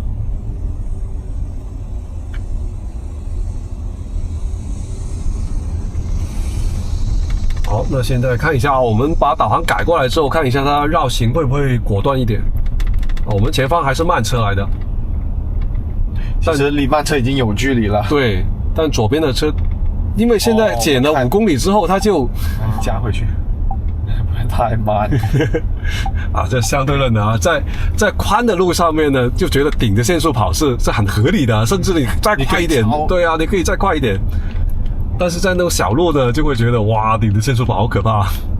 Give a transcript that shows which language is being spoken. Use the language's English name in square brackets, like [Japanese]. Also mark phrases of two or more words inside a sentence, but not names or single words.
[Chinese] 好，那現在看一下，我們把導航改過來之後，看一下它繞行會不會果斷一點。我們前方還是慢車來的，其實離慢車已經有距離了。對，但左邊的車，因為現在減了5公里之後，它就加回去。太慢啊！这相对论的啊，在宽的路上面呢，就觉得顶着限速跑是很合理的，甚至你再快一点，对啊，你可以再快一点。但是在那种小路呢，就会觉得哇，顶着限速跑好可怕。